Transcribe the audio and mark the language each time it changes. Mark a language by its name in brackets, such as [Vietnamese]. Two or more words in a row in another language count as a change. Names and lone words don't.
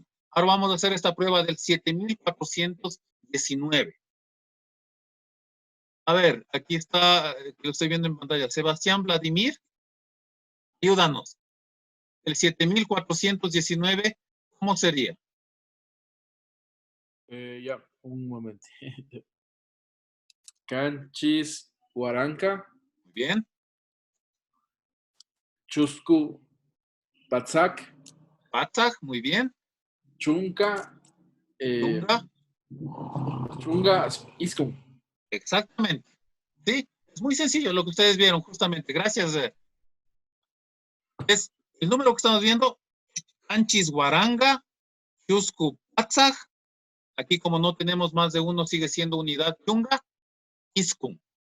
[Spanish] Ahora vamos a hacer esta prueba del 7419. A ver, aquí está, lo estoy viendo en pantalla. Sebastián Vladimir, ayúdanos. El 7419, ¿cómo sería? Ya, un momento. [Quechua] Canchis Huaranca. [Spanish] Bien. [Quechua] Chuscu Patzak. Patzak, [Spanish] muy bien. [Quechua] Chunca. Chunga. Chunga Iskun. [Spanish] Exactamente. Sí, es muy sencillo lo que ustedes vieron, justamente. Gracias. Es el número que estamos viendo. [Quechua] Canchis Huaranga, Chuscu Patzak. [Spanish] Aquí como no tenemos más de uno, sigue siendo unidad [Quechua] Chunga, Iskun.